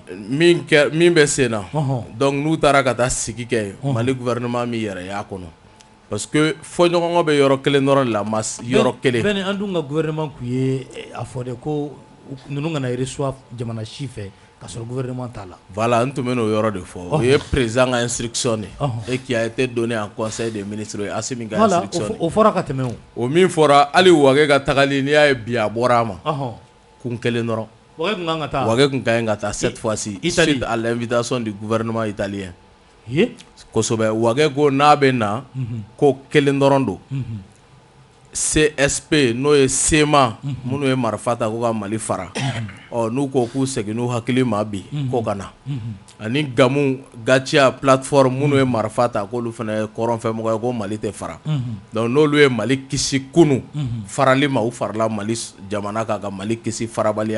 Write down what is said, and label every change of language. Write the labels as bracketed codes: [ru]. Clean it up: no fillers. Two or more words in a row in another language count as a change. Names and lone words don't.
[bm] min bɛ sen na donc n'u taara ka taa sigi kɛ Mali gouvernement min yɛrɛ y'a kɔnɔ [fr] parce que [bm] fɔɲɔgɔnkɔ bɛ yɔrɔ kelen dɔrɔn la yɔrɔ kelen bɛɛ an dun ka gouvernement kun ye a fɔ de ko ninnu kana reçoit jamana si fɛ ka sɔrɔ gouvernement t'a la voilà n tun bɛ n'o yɔrɔ de fɔ o ye président ka instruction de [fr] et qui a été donné en conseil des ministres [bm] ye Assimi ka instruction o fɔra ka tɛmɛ o min fɔra hali Wage ka tagali n'i y'a ye bi a bɔra a ma kun kelen dɔrɔn Wage kun kan ka taa Wage kun ka ɲi ka taa [fr] cette fois-ci suite à l'invitation du gouvernement italien [bm] kosɛbɛ Wage ko n'a bɛ na ko kelen dɔrɔn don CSP n'o ye SEMA minnu ye marifa ta ko ka Mali fara n'u ko k'u segin n'u hakili ma bi ko ka na ani gamu Gatia plateforme minnu ye marifa ta k'olu fana ye kɔrɔnfɛmɔgɔ ye ko Mali tɛ fara donc n'olu ye Mali kisi kunu farali ma u farala Mali jamana kan ka Mali kisi farabaliya